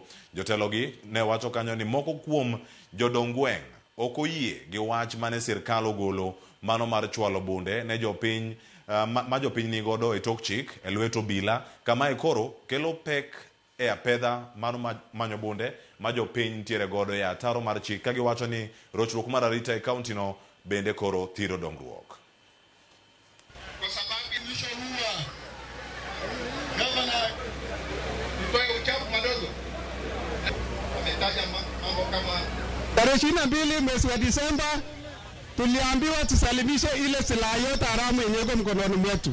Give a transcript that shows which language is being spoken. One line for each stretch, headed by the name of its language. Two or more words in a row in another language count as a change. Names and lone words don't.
Luo (Kenya and Tanzania): Jotelo gi ne wacho kanyo ni moko kuom jodongweng ok oyie gi wach mane sirkal ogolo mano mar chwalo bunde ne jopiny ma jopiny ni godo e tok chik e lwet obila kama e koro kelo pek e apedha mano manyo bunde ma jopiny tiere godo e ataro mar chik ka giwacho ni rochruok mar arita e kaunti no bende koro thiro dongruok.
Swahili: Kwa sababu mwisho huwa gavana mtoe uchafu madogo ametaja mambo kama tarehe 22 mwezi wa Disemba tuliambiwa tusalimishe ile silaha yote haramu yenye iko mkononi mwetu.